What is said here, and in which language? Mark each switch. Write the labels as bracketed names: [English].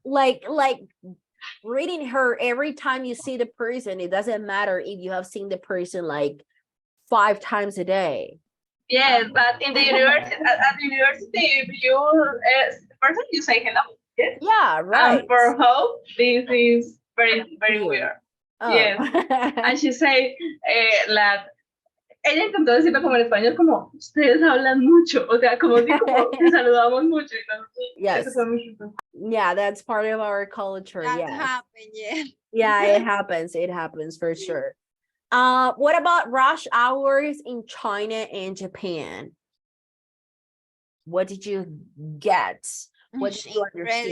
[English] Like reading her every time you see the person. It doesn't matter if you have seen the person like 5 times a day. Yes, but in the university, at the university, if you person, you say hello. Yes. Yeah, right. And for Hope, this is very, very weird. Oh. Yes. And she say that [Spanish] ella intentó decirlo como en español, como ustedes hablan mucho, o sea, como si como que saludamos mucho. [English] Yes. [Spanish] Eso fue muy chistoso. [English] Yeah, that's part of our culture. That Yes. happened, yeah. Yeah, it happens. It happens for sure. What about rush hours in China and Japan? What did you get? What did you understand?